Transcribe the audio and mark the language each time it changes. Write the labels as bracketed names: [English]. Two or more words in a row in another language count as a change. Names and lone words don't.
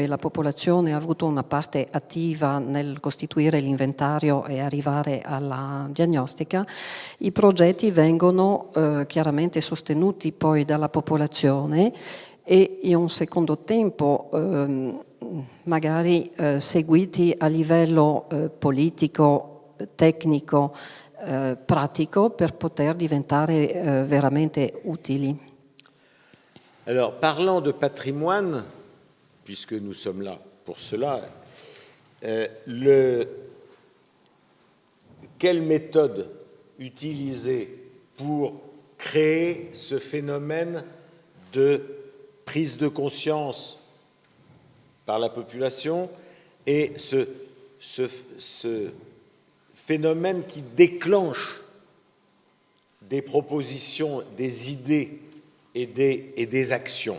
[Italian] la popolazione ha avuto una parte attiva nel costituire l'inventario e arrivare alla diagnostica, i progetti vengono chiaramente sostenuti poi dalla popolazione e in un secondo tempo magari seguiti a livello politico, tecnico, pratico per poter diventare veramente utili. [French] Alors, parlant de patrimoine, puisque nous sommes là pour cela, quelle méthode utiliser pour créer ce phénomène de prise de conscience par la population et ce phénomène qui déclenche des propositions, des idées et des actions.